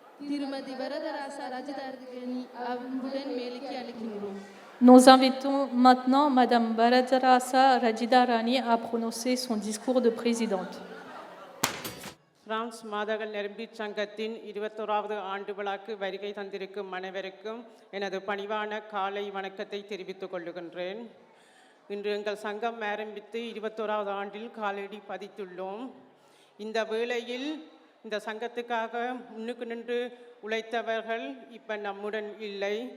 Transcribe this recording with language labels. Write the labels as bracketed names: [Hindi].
[Tamil] திருமதி வரதராசா ரஜிதார்கனி அன்புடன் மேலுக்கு அழைக்கின்றோம். [French] Nous invitons maintenant Madame Baradarasa Rajidarani à prononcer son discours de présidente. [Tamil] France மாதகள் நெரும்பி சங்கத்தின் 21வது ஆண்டு விழாக்கு வருகை தந்திருக்கும் அனைவருக்கும் எனது பணிவான காலை வணக்கத்தை தெரிவித்துக் கொள்ளுகின்றேன். இன்று எங்கள் சங்கம் ஆரம்பித்து 21வது ஆண்டில் காலடி பதித்துள்ளோம். இந்த வேளையில் இந்த சங்கத்துக்காக முன்னுக்கு நின்று உழைத்தவர்கள் இப்போ நம்முடன் இல்லை.